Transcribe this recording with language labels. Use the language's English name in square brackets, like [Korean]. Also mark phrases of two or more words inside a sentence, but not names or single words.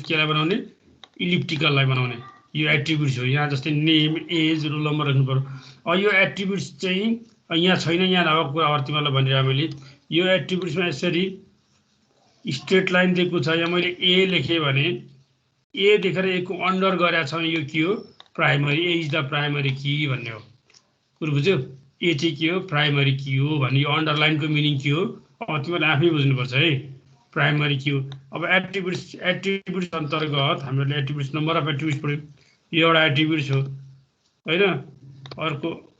[Nepali] केलाई बनाउने इलिप्टिकललाई बनाउने यो एट्रिब्युट्स हो यहाँ जस्तै [English] name age roll number [Nepali] राख्नु पर्यो अब यो एट्रिब्युट्स चाहिँ यहाँ छैन यहाँ नभएको कुरा तिमीलाई भनिरहेको मैले यो एट्रिब्युट्समा यसरी [English] straight line [Nepali] दिएको छ यहाँ मैले ए लेखेँ भने ए देखेर ए को अन्डर गरेको छ यो के हो [English] primary A is the primary key [Nepali] भन्ने हो कुरो बुझ्यौ ए चाहिँ के हो [English] primary key [Nepali] हो भन्ने यो अन्डरलाइनको मिनिङ के हो अब तिमीले आफै बुझ्नुपर्छ है [English] primary key [Nepali] हो अब एट्रिब्युट्स अन्तर्गत हामीले [English] attributes number of attributes [Nepali] पढ्यौं यो एउटा एट्रिब्युट्स हो हैन अर्को